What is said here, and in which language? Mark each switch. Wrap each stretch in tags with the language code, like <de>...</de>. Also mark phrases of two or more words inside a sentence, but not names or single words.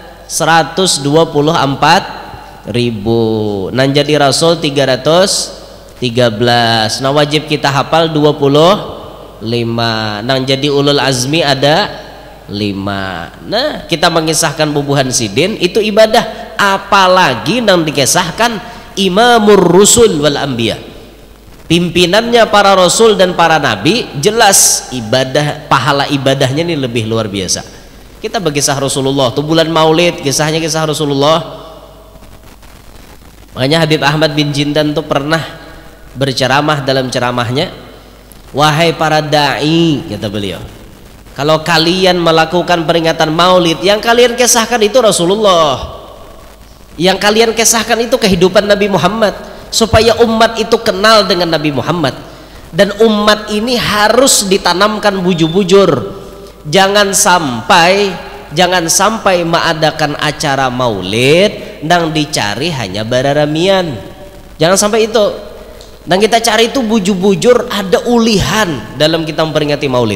<id>124.000. Nan jadi rasul 313. Nah wajib kita hafal 25. Nang jadi ulul azmi ada 5. Nah kita mengisahkan bubuhan sidin itu ibadah, apalagi nang dikisahkan</id> <ar>imamur rusul wal anbiya,</ar> <id>pimpinannya para rasul dan para nabi, jelas ibadah, pahala ibadahnya ini lebih luar biasa. Kita berkisah Rasulullah tuh bulan Maulid, kisahnya kisah Rasulullah. Makanya Habib Ahmad bin Jindan tuh pernah berceramah dalam ceramahnya, wahai para dai, kata beliau, kalau kalian melakukan peringatan Maulid, yang kalian kisahkan itu Rasulullah, yang kalian kisahkan itu kehidupan Nabi Muhammad, supaya umat itu kenal dengan Nabi Muhammad. Dan umat ini harus ditanamkan bujur-bujur. Jangan sampai mengadakan acara Maulid nang dicari hanya bararamian. Jangan sampai itu. Dan kita cari itu bujur-bujur, ada ulihan dalam kita memperingati Maulid.</id>